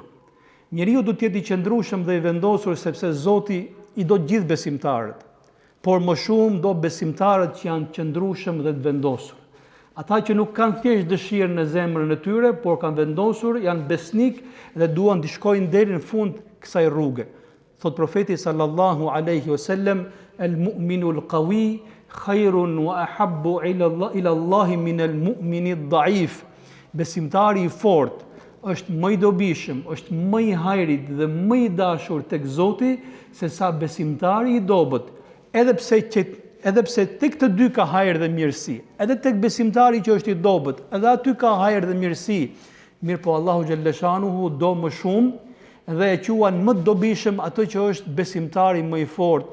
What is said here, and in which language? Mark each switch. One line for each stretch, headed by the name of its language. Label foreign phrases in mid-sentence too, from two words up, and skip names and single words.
Albanian: Njeriu do të jetë i qëndrueshëm dhe i vendosur sepse Zoti i do gjithë besimtarët, por më shumë do besimtarët që janë qëndrueshëm dhe të vendosur. Ata që nuk kanë thjesht dëshirë në zemrën e tyre, por kanë vendosur, janë besnik dhe duan të shkojnë deri në fund kësaj rruge. Thot profeti
Arabic: صلى الله عليه وسلم، المؤمن القوي خير وأحب إلى الله من المؤمن الضعيف.
Albanian: Besimtari i fortë është më i dobishëm, është më i hajrit dhe më i dashur tek Zoti se sa besimtari i dobët. Edhe pse edhe pse tek të dy ka hajër dhe mirësi, edhe tek besimtari që është i dobët, edhe aty ka hajër dhe mirësi, mirë po Allahu xhallashanuhu do më shumë dhe e quan më të dobishëm atë që është besimtari më i fortë.